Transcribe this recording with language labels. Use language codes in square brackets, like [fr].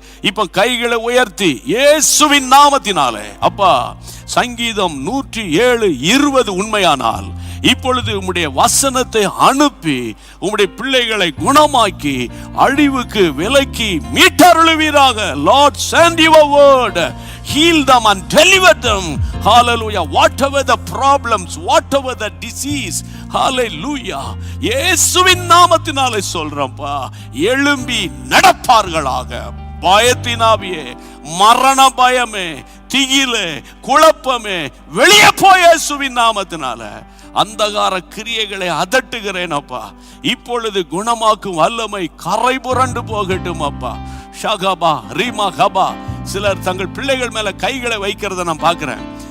[ta] இப்ப கைகளை உயர்த்தி இயேசுவின் நாமத்தினாலே, அப்பா சங்கீதம் 107:20 உண்மையானால் இப்பொழுது உம்முடைய வசனத்தை அனுப்பி உம்முடைய பிள்ளைகளை குணமாக்கி அழிவுக்கு விலக்கி மீட்டருளுவீராக. [en] Lord, send your word, heal them and deliver them. Hallelujah. Whatever the problems, whatever the disease, hallelujah, [ta] இயேசுவின் நாமத்தினாலே சொல்றேன்ப்பா, எழும்பி நடப்பார்களாக. பயத்தினாவியே, மரண பயமே, திகிலே, குழப்பமே வெளியே போய் இயேசுவின் நாமத்தினால அந்தகார கிரியைகளை அதட்டுகிறேன் அப்பா. இப்பொழுது குணமாக்கும் வல்லமை கரை புரண்டு போகட்டும் அப்பா. ஷகபா ரீமா கபா. சிலர் தங்கள் பிள்ளைகள் மேல கைகளை வைக்கிறத நான் பார்க்கிறேன்.